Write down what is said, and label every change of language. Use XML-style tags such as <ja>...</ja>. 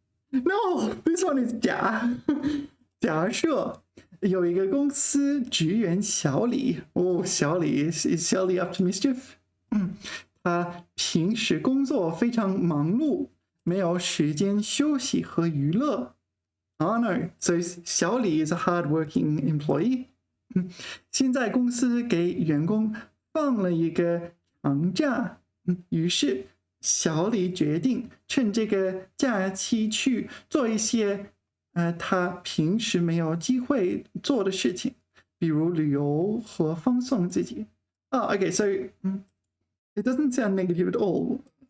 <en>No, this one is</en> <zh>假设有一个公司职员小李，小李 is 小李</zh> <en>up to mischief？</en> <zh>他平时工作非常忙碌，没有时间休息和娱乐。</zh> <en>Oh no, so 小李 is a hard-working employee。</en> <zh>现在公司给员工放了一个长假，于是小李决定趁这个假期去做一些他平时没有机会做的事情，比如旅游和放松自己。</zh> <en>Okay, so it doesn't sound negative at all.</en>